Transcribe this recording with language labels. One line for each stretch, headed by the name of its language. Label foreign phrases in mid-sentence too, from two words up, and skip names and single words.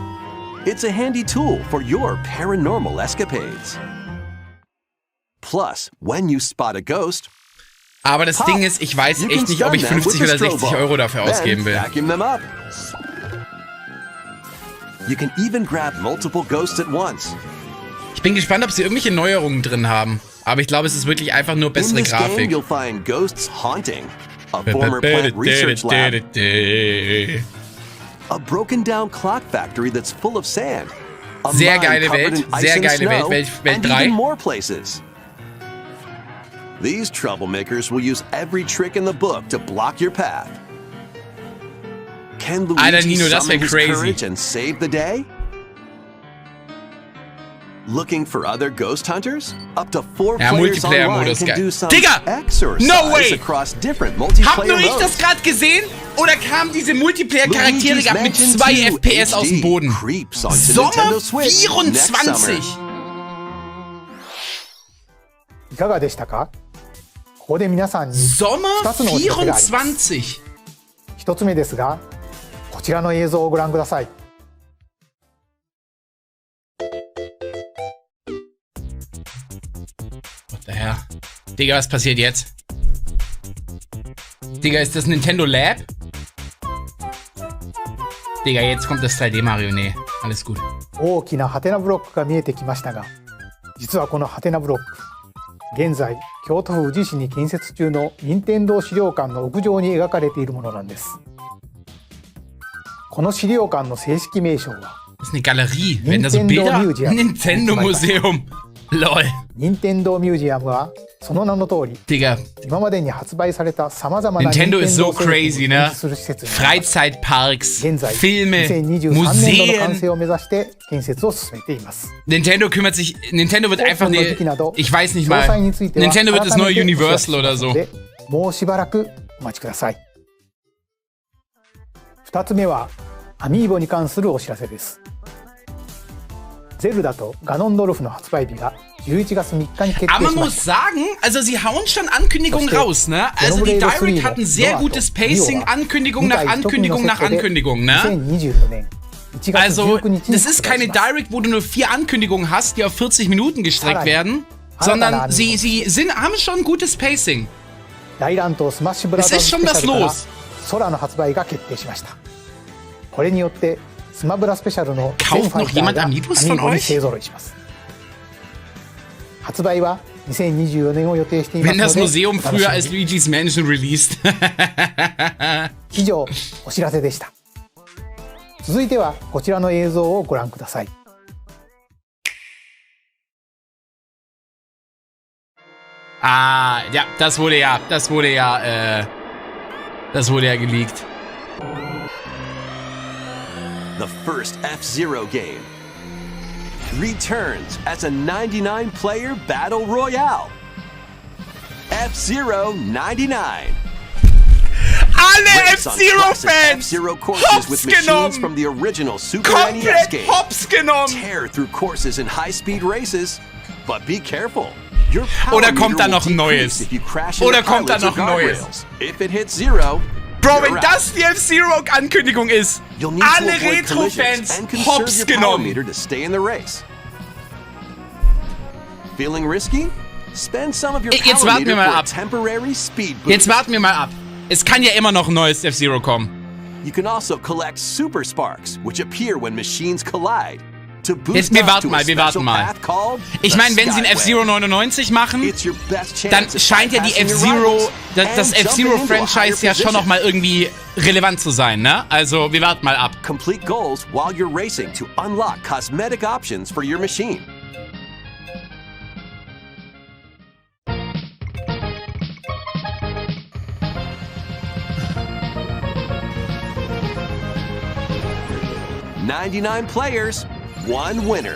English: It's a handy tool for your paranormal escapades. Plus, when you spot a ghost,
German: Aber das Ding ist, ich weiß
English: you can
German: echt nicht, ob ich
English: stun them
German: 50
English: with
German: oder
English: the
German: 60
English: strobe
German: Euro dafür
English: then
German: ausgeben will.
English: Vacuum them up. You can even grab multiple ghosts at once.
German: Ich bin gespannt, ob sie irgendwelche Neuerungen drin haben. Aber ich glaube, es ist wirklich einfach nur
English: In
German: bessere
English: this game,
German: Grafik.
English: you'll find ghosts haunting, a former plant research lab, a broken down clock factory that's full of sand, a
German: Sehr
English: mine
German: geile
English: covered
German: Welt,
English: in ice
German: sehr
English: and
German: geile
English: snow,
German: Welt, Welt
English: and 3. even more places. These troublemakers will use every trick in the book to block your path. Can
German: Alter,
English: Luigi
German: Nino, das
English: summon
German: wär
English: his
German: crazy.
English: courage and save the day? Looking for other ghost hunters? Up to 4
German: Ja,
English: players online
German: Multiplayer-Modus,
English: can
German: geil.
English: do some
German: Digga!
English: exercise No way! across different
German: Hab
English: multiplayer
German: nur ich
English: modes.
German: das gerade gesehen? Oder kamen diese Multiplayer-Charaktere
English: Luigi's
German: gerade mit
English: Mansion 2 2
German: FPS aus dem
English: HD
German: Boden?
English: creeps onto
German: Sommer
English: Nintendo Switch next
German: 24!
English: summer.
Japanese: いかがでしたか？ここで皆さんに
German: Sommer
Japanese: 2つのお知らせがあります。
German: 24!
Japanese: 1つ目ですが、こちらの映像をご覧ください。
English: What the hell?
German: Digga, was passiert jetzt? Digga, ist das Nintendo Lab? Digga, jetzt kommt das 3D Mario. Nee, alles gut.
Japanese: 大きなハテナブロックが見えてきましたが、実はこのハテナブロック、 現在、京都府宇治市に建設中の任天堂資料館の屋上に描かれているものなんです。この資料館の正式名称は
German: Das ist eine Galerie. Wenn da so Bilder... Nintendo Museum. Lol.
Japanese: 任天堂ミュージアムはその名の通り、
German: Digga.
Japanese: 今までに発売された様々な
German: Nintendo ist so
Japanese: 製品を
German: crazy,
Japanese: 展
German: ne?
Japanese: 示する施設に
German: Freizeitparks,
Japanese: 現在
German: Filme,
Japanese: 2023年度の完
German: Museen.
Japanese: 成を目指して建設を進めています。
German: Nintendo kümmert sich... Nintendo wird einfach... Ich weiß nicht mal. Nintendo wird das neue Universal oder so.
Japanese: もうしばらくお待ちください。2つ目はアミーボに関するお知らせです。ゼルダとガノンドルフの発売日が11月3日に決定しました。
German: Aber man muss sagen, also sie hauen schon Ankündigungen raus, ne? Also die Direct hatten sehr gutes Pacing, Ankündigung nach Ankündigung nach Ankündigung, ne? Also das ist keine Direct, wo du nur 4 Ankündigungen hast, die auf 40 Minuten gestreckt werden, sondern sie haben schon gutes Pacing. Es ist schon was los.
Japanese: 空の発売が決定しました。これによってスマブラスペシャルの全ファイターがアミーボに勢ぞろいします。発売は2024年を予定していますので、
German: Wenn das Museum früher als Luigi's Mansion released.
Japanese: 以上、お知らせでした。続いてはこちらの映像をご覧ください。
German: Ah, ja, das wurde ja geleakt.
English: The first F-Zero game returns as a 99-player battle royale. F-Zero 99.
German: Alle F-Zero-Fans!
English: F-Zero courses with machines from the original Super NES game.
German: Hops genommen!
English: Tear through courses in high-speed races, but be careful. Your
German: Oder kommt da noch ein neues? Oder kommt da noch ein neues?
English: If it hits zero,
German: Bro, wenn das die F-Zero-Ankündigung ist, alle Retro-Fans hops genommen.
English: To stay in the race. Feeling risky? Spend some of your
German: Jetzt warten wir mal ab.
English: Temporary speed boost.
German: Jetzt warten wir mal ab. Es kann ja immer noch ein neues F-Zero kommen.
English: You can also collect super sparks, which appear when machines collide.
German: Jetzt, wir warten mal. Ich meine, wenn sie ein F-Zero 99 machen, dann scheint ja die F-Zero, das F-Zero-Franchise ja schon nochmal irgendwie relevant zu sein, ne? Also, wir warten mal ab.
English: Complete goals while you're racing to unlock cosmetic options for your machine. "99 players, 1 winner.